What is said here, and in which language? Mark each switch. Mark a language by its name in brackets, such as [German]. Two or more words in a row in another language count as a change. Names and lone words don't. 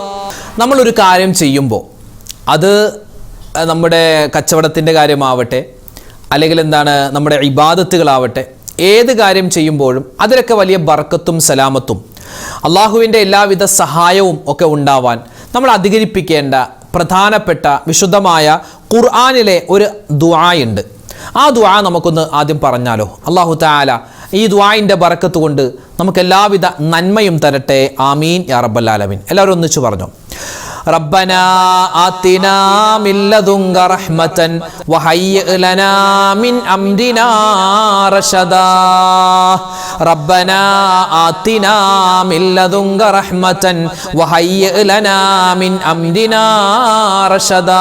[Malayalam] നമ്മളൊരു കാര്യം ചെയ്യുമ്പോൾ അത് നമ്മുടെ കച്ചവടത്തിൻ്റെ കാര്യമാവട്ടെ, അല്ലെങ്കിൽ നമ്മുടെ ഇബാദത്തുകളാവട്ടെ, ഏത് കാര്യം ചെയ്യുമ്പോഴും അതിലൊക്കെ വലിയ ബർക്കത്തും സലാമത്തും അള്ളാഹുവിൻ്റെ എല്ലാവിധ സഹായവും ഒക്കെ ഉണ്ടാവാൻ നമ്മൾ അധികരിപ്പിക്കേണ്ട പ്രധാനപ്പെട്ട വിശുദ്ധമായ ഖുർആനിലെ ഒരു ദുആയുണ്ട്. ആ ദുആ നമുക്കൊന്ന് ആദ്യം പറഞ്ഞാലോ? [Arabic] الله تعالى [Malayalam] ഈ ദുആഇൻ്റെ ബറക്കത്ത് കൊണ്ട് നമുക്ക് എല്ലാവിധ നന്മയും തരട്ടെ. [Arabic] آمين يا رب العالمين. [Malayalam] എല്ലാവരും ഒന്നിച്ചു പറഞ്ഞു. [Arabic] ربنا آتنا من لدنك رحمة وهيئ لنا من أمرنا رشدا ربنا آتنا من لدنك رحمة وهيئ لنا من أمرنا رشدا